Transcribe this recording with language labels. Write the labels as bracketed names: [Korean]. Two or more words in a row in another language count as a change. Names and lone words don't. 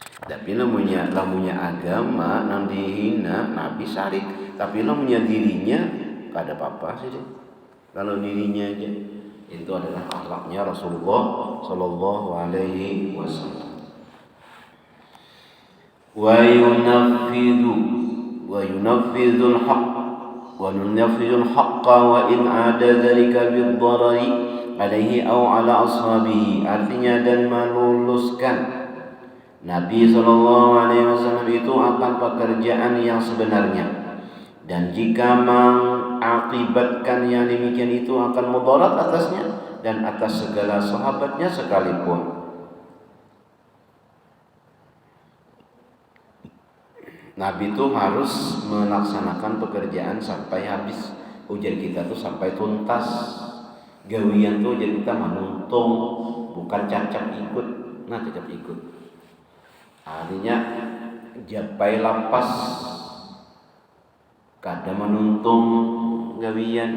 [Banjar] Tapi lamunnya agama nang dihina Nabi sarik, tapi lamunnya dirinya kada apa-apa sih. [Indonesian] Kalau dirinya aja itu adalah akhlaknya Rasulullah [Arabic] صلى الله عليه وسلم. وينفذ الحق وإن أدى ذلك بالضرر عليه أو على أصحابه. [Indonesian] Artinya dan meluluskan Nabi [Arabic] صلى الله عليه وسلم [Indonesian] itu akan pekerjaan yang sebenarnya, dan jika mengakibatkan yang demikian itu akan mudarat atasnya dan atas segala sahabatnya sekalipun. Nabi itu harus melaksanakan pekerjaan sampai habis. [Banjar] Ujar kita tuh sampai tuntas. Gawian tuh ujar kita menuntung, bukan cacap ikut. Nah, cacap ikut artinya japai lapas, kada menuntung gawian.